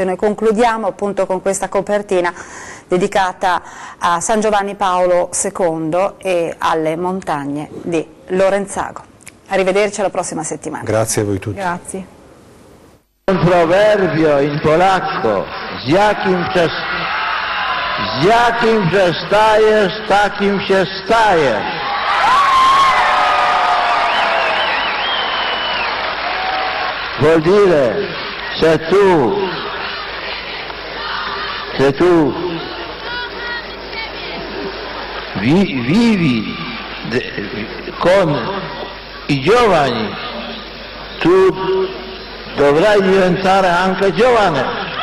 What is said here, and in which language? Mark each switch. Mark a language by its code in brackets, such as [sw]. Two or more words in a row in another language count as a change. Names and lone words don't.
[it] Noi concludiamo appunto con questa copertina dedicata a San Giovanni Paolo II e alle montagne di Lorenzago. Arrivederci alla prossima settimana. Grazie a voi tutti. Grazie. Un proverbio in polacco: [pl] z jakim przestajesz, takim się stajesz. Vuol dire, se tu vivi con i giovani, tu dovrai diventare anche giovane.